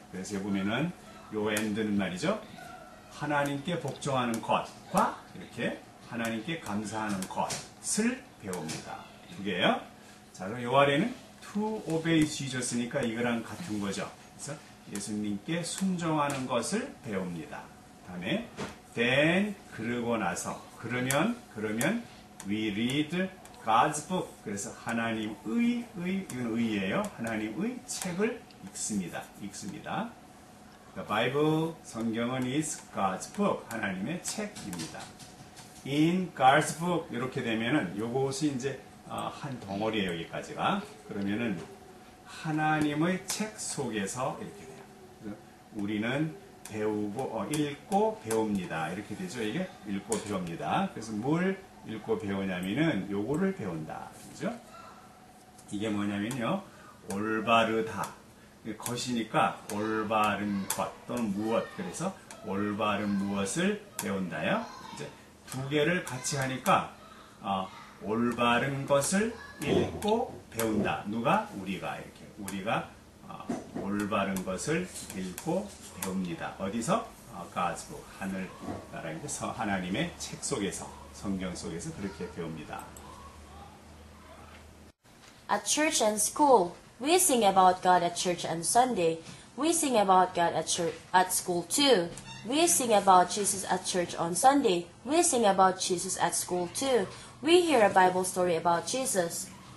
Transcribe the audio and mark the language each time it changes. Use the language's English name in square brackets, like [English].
[Korean] 그래서 여기 보면은 요 end는 말이죠. 하나님께 복종하는 것과 이렇게 하나님께 감사하는 것을 배웁니다. 두 개예요. 자, 그럼 요 아래는 [English] to obey Jesus [Korean] 니까 이거랑 같은 거죠. 그래서 예수님께 순종하는 것을 배웁니다. 다음에 [English] then [Korean] 그러고 나서 그러면 [English] we read God's book. [Korean] 그래서 하나님의 이건 의예요. 하나님의 책을 읽습니다. [English] The Bible [Korean] 성경은 [English] is God's book. [Korean] 하나님의 책입니다. [English] In God's book [Korean] 이렇게 되면은 요것이 이제 한 덩어리예요. 여기까지가. 그러면은 하나님의 책 속에서 이렇게 돼요. 우리는 배우고 읽고 배웁니다. 이렇게 되죠. 이게 읽고 배웁니다. 그래서 뭘 읽고 배우냐면은 요거를 배운다. 그죠? 이게 뭐냐면요. 올바르다. 것이니까 올바른 것 또는 무엇. 그래서 올바른 무엇을 배운다요. 이제 두 개를 같이 하니까 올바른 것을 읽고 배운다. 누가? 우리가 이렇게. 우리가 올바른 것을 읽고 배웁니다. 어디서? [English] God's book. [Korean] 하늘나라에서 하나님의 책 속에서, 성경 속에서 그렇게 배웁니다. [English] At church and school, we sing about God at church and Sunday. We sing about God at school too. We sing about Jesus at church on Sunday. We sing about Jesus at school too. We hear a Bible story about Jesus.